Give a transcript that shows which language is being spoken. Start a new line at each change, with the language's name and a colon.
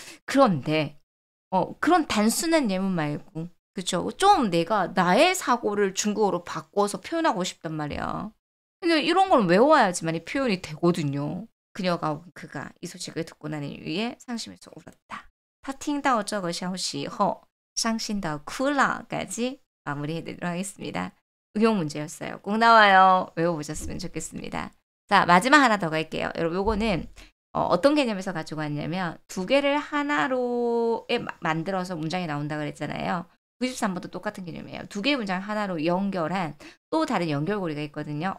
Korean: 그런데 그런 단순한 예문 말고, 그쵸? 좀 내가 나의 사고를 중국어로 바꿔서 표현하고 싶단 말이야. 근데 이런 걸 외워야지만 이 표현이 되거든요. 그가 이 소식을 듣고 난 이후에 상심해서 울었다.
Chinese: 他听到这个消息后伤心地哭了
Korean: 까지 마무리해드리도록 하겠습니다. 응용 문제였어요. 꼭 나와요. 외워보셨으면 좋겠습니다. 자, 마지막 하나 더 갈게요. 여러분 요거는 어떤 개념에서 가지고 왔냐면 2개를 하나로 만들어서 문장이 나온다 그랬잖아요. 93번도 똑같은 개념이에요. 2개의 문장을 하나로 연결한 또 다른 연결고리가 있거든요.